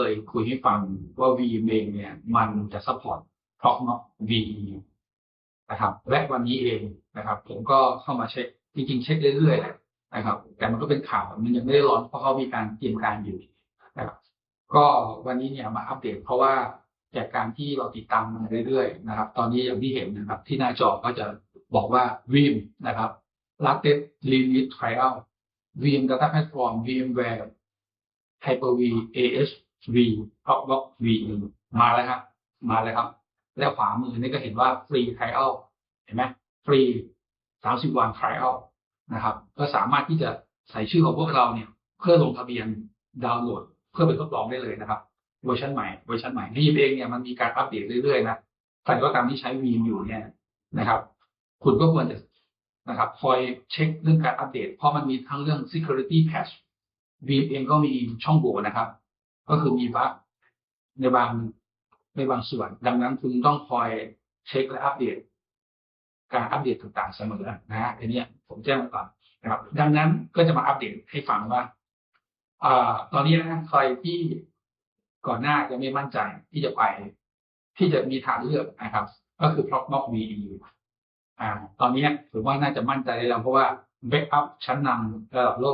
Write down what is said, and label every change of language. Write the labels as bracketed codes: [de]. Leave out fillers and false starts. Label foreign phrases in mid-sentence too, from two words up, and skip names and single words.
[th] ยคุยให้ฟังว่า Veeam เองเนี่ยมันจะซัพพอร์ต Proxmox VE นะครับและวันนี้เองนะครับผมก็เข้ามาเช็คจริงๆเช็คเรื่อยๆแหละนะครับแต่มันก็เป็นข่าวมันยังไม่ได้ร้อนเพราะเขามีการเตรียมการอยู่นะครับก็วันนี้เนี่ยมาอัปเดตเพราะว่าจากการที่เราติดตามมาเรื่อยๆนะครับตอนนี้อย่างที่เห็นนะครับที่หน้าจอก็จะบอกว่า Veeam นะครับ [en] latest release trial Veeam Data Platform VMware [th] Hyper-V AHV Proxmox VE มาแล้วครับมาแล้วครับแล้วขวามือนี่ก็เห็นว่า [en] free trial [th] เห็นไหมฟรี30 วัน trial นะครับก็สามารถที่จะใส่ชื่อของพวกเราเนี่ยเพื่อลงทะเบียนดาวน์โหลดเพื่อไปทดลองได้เลยนะครับเวอร์ชันใหม่Veeamเองเนี่ยมันมีการอัปเดตเรื่อยๆนะใครก็ตามที่ใช้ Veeam อยู่เนี่ยนะครับคุณก็ควรจะนะครับ คอยเช็คเรื่องการอัปเดตเพราะมันมีทั้งเรื่อง [en] security patch [th] Veeam เองก็มีช่องโหว่นะครับก็คือมีบั๊กในบางส่วนดังนั้นคุณต้องคอยเช็คและอัปเดตการอัปเดตต่างๆเสมอนะฮะอันนี้ผมแจ้งไว้ก่อนนะครับดังนั้นก็จะมาอัปเดตให้ ฟังว่าตอนนี้นะใครที่ก่อนหน้ายังไม่มั่นใจที่จะไปที่จะมีทางเลือกนะครับก็คือ Proxmox VE ตอนนี้ถือว่าน่าจะมั่นใจได้แล้วเพราะว่าแบ็กอัพชั้นนำระดับโล